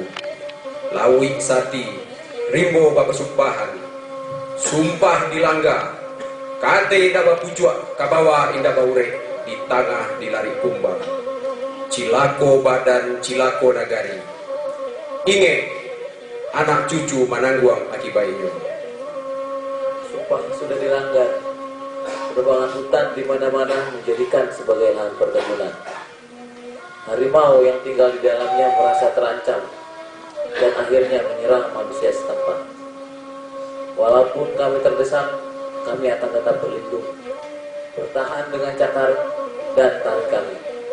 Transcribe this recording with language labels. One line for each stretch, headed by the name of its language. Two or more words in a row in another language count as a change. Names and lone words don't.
Minangkabau: Lawi sati, rimbo bapesumpahan, sumpah dilangga, kate indah bapujuak, kabawa indah baure. Di tengah dilari kumbang, cilako badan cilako nagari. Inge anak cucu manangguang akibatnya.
Indonesian: Sumpah sudah dilanggar. Penebangan hutan di mana-mana menjadikan sebagai lahan perkebunan. Harimau yang tinggal di dalamnya merasa terancam dan akhirnya menyerang manusia setempat. Walaupun kami terdesak, kami akan tetap berlindung, bertahan dengan cakar dan tarik kami.